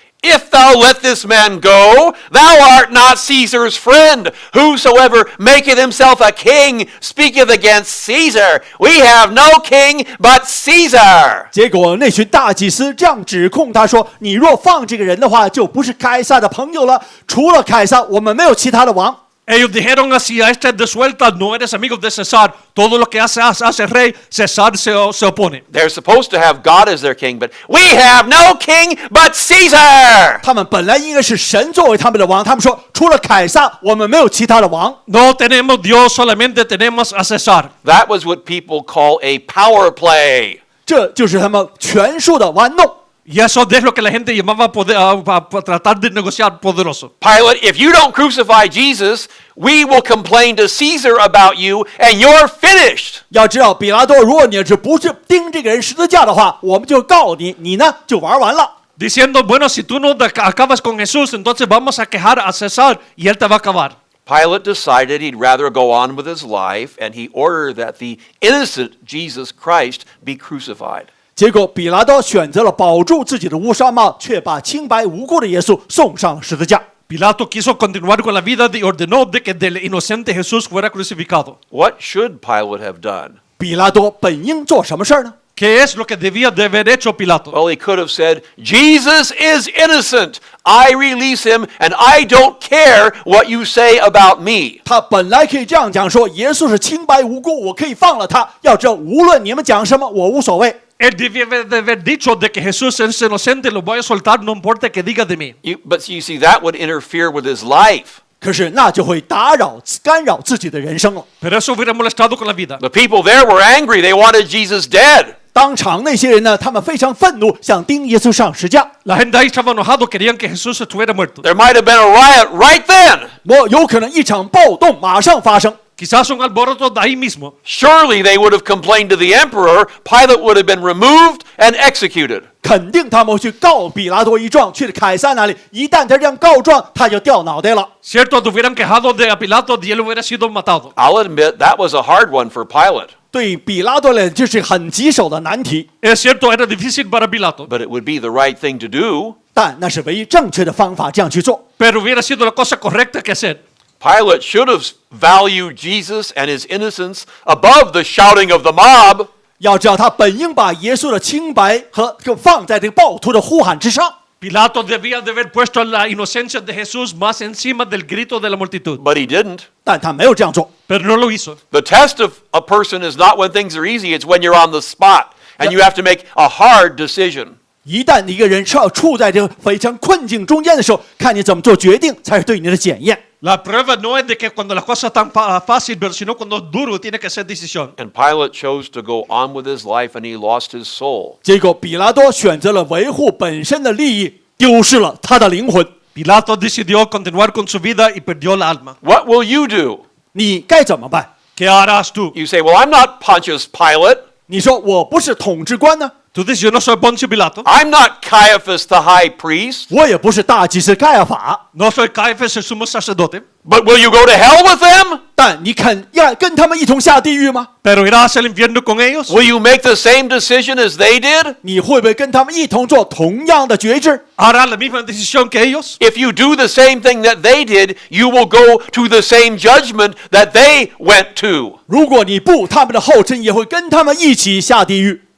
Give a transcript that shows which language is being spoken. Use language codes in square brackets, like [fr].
[en] If thou let this man go, thou art not Caesar's friend. Whosoever maketh himself a king speaketh against Caesar. We have no king but Caesar. [zh] 结果那群大祭司这样指控他说：“你若放这个人的话，就不是凯撒的朋友了。除了凯撒，我们没有其他的王。” [es] Ellos dijeron así a este de suelta, no eres amigo de César. Todo lo que hace el rey, César se opone. [en] They're supposed to have God as their king, but we have no king but Caesar. [zh] 他们本来应该是神作为他们的王，他们说除了凯撒，我们没有其他的王。 [es] No tenemos Dios, solamente tenemos a César. [en] That was what people call a power play. [zh] 这就是他们权术的玩弄。 [es] Y eso es lo que la gente llamaba poder, tratar de negociar poderoso. [en] Pilate, if you don't crucify Jesus, we will complain to Caesar about you, and you're finished. [zh] 要知道，比拉多，如果你不是钉这个人十字架的话，我们就告你，你呢就玩完了。 [es] Diciendo, bueno, si tú no acabas con Jesús, entonces vamos a quejar a César y él te va a acabar. [en] Pilate decided he'd rather go on with his life, and he ordered that the innocent Jesus Christ be crucified. [zh] 结果，比拉多选择了保住自己的乌纱帽，却把清白无辜的耶稣送上了十字架。 [es] Pilato quiso continuar con la vida y ordenó de que del inocente Jesús fuera crucificado. [en] What should Pilate have done? [zh] 比拉多本应做什么事儿呢？ [es] ¿Qué es lo que debía de haber hecho Pilato? [en] Well, he could have said, Jesus is innocent. I release him, and I don't care what you say about me. [zh] 他本来可以这样讲说，耶稣是清白无辜，我可以放了他。要知道，无论你们讲什么，我无所谓。 [es] Él debía de haber dicho de que Jesús es inocente, lo voy a soltar, no importa que diga de mí. [en] But you see, that would interfere with his life. [zh] 可是那就会干扰自己的人生了。 [es] Pero eso hubiera molestado con la vida. [en] The people there were angry. They wanted Jesus dead. [zh] 当场那些人呢，他们非常愤怒，想钉耶稣上十架。 [es] La gente ahí estaba enojado, querían que Jesús estuviera muerto. [en] There might have been a riot right then. [zh] 有可能一场暴动马上发生。 [es] Quizás un alboroto de ahí mismo. [en] Surely they would have complained to the emperor. Pilate would have been removed and executed. [zh] 肯定他们会去告比拉多一状，去凯撒那里。一旦他这样告状，他就掉脑袋了。 [es] Cierto, te hubieran quejado de Pilato y él hubiera sido matado. [en] I'll admit that was a hard one for Pilate. [zh] 对比拉多来，这是很棘手的难题。 [es] Es cierto, era difícil para Pilato. [en] But it would be the right thing to do. [zh] 但那是唯一正确的方法，这样去做。 [es] Pero hubiera sido la cosa correcta que hacer. [en] Pilate should have valued Jesus and his innocence above the shouting of the mob. [zh] 要知道，他本应把耶稣的清白放在这个暴徒的呼喊之上。 [es] Pilato debía de haber puesto la inocencia de Jesús más encima del grito de la multitud. [en] But he didn't. [zh] 但他没有这样做。 [es] Pero no lo hizo. [en] The test of a person is not when things are easy, it's when you're on the spot and you have to make a hard decision. [zh] 一旦一个人处在这个非常困境中间的时候，看你怎么做决定，才是对你的检验。 [es] La prueba no es de que cuando las cosas están fáciles, pero sino cuando es duro, tiene que ser decisión. [en] And Pilate chose to go on with his life and he lost his soul. [zh] 结果比拉多选择了维护本身的利益，丢失了他的灵魂。 [es] Pilato decidió continuar con su vida y perdió la alma. [en] What will you do? [zh] 你该怎么办？ [es] ¿Qué harás tú? [en] You say, well, I'm not Pontius Pilate. [zh] 你说我不是统治官呢， [es] Tú dices, yo no soy Poncio Pilato. [en] I'm not Caiaphas the high priest. [zh] 我也不是大祭司盖亚法， [es] No soy Caifás, el sumo sacerdote. [en] But will you go to hell with them? [zh] 但你肯要跟他们一同下地狱吗？ [es] Pero irás al infierno con ellos. [en] Will you make the same decision as they did? [zh] 你会不会跟他们一同做同样的决志？ [es] ¿Harás la misma decisión que ellos? [en] If you do the same thing that they did, you will go to the same judgment that they went to. [zh] 如果你不，他们的后尘也会跟他们一起下地狱。